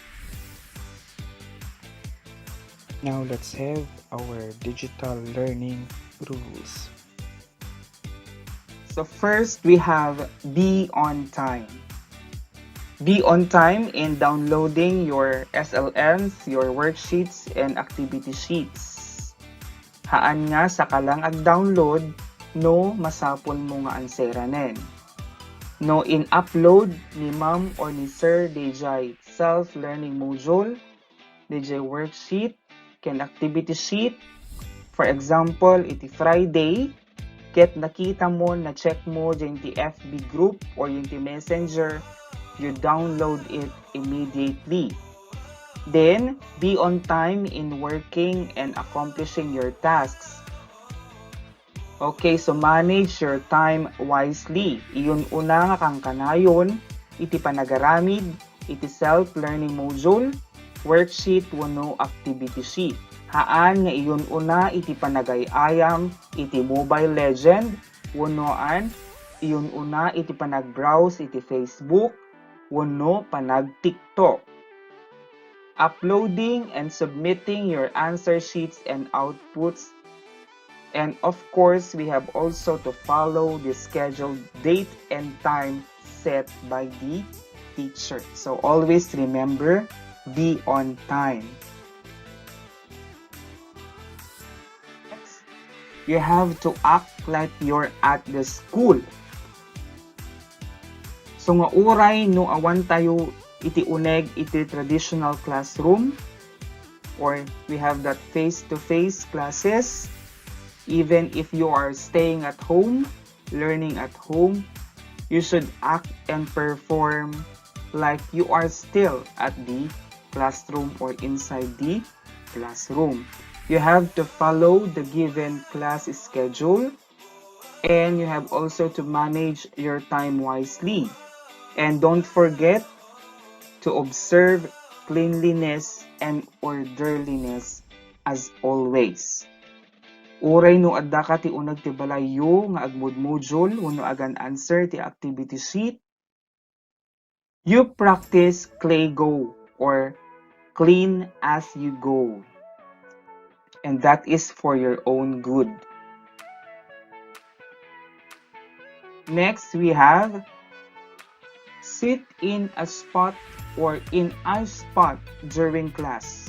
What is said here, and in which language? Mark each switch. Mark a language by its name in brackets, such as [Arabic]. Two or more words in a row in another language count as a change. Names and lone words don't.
[English] Now let's have our digital learning rules. So first we have be on time. Be on time in downloading your SLMs, your worksheets, and activity sheets. [Iloko] Haan nga sa kalang ag-download, no masapol mo nga answeranen. No in-upload ni ma'am or ni sir DJ [English] self-learning module, [Iloko] DJ worksheet, ken [English] activity sheet. For example, [Iloko] iti Friday, ket nakita mo na check mo dyan ti FB group or yung ti messenger, [English] you download it immediately. Then, be on time in working and accomplishing your tasks. Okay, so manage your time wisely. [Iloko] Iyon una nga kang kanayon, iti panagaramid, iti [English] self-learning module, [Iloko] worksheet wano [English] activity sheet. [Iloko] Haan nga iyon una iti panagayayam, iti Mobile Legend, wanoan, iyon una iti panag-browse iti Facebook, wano panag-TikTok. [English] Uploading and submitting your answer sheets and outputs. And of course, we have also to follow the scheduled date and time set by the teacher. So always remember, be on time. Next, you have to act like you're at the school. [Iloko] So nga uray no awan tayo iti uneg iti [English] traditional classroom or we have that face-to-face classes. Even if you are staying at home, learning at home, you should act and perform like you are still at the classroom or inside the classroom. You have to follow the given class schedule, and you have also to manage your time wisely. And don't forget to observe cleanliness and orderliness as always. [Iloko] Uray no adda ka ti unag ti balayo nga agmud-module wenno agan answer ti [English] activity sheet. You practice clay go or clean as you go. And that is for your own good. Next, we have sit in a spot or in a spot during class.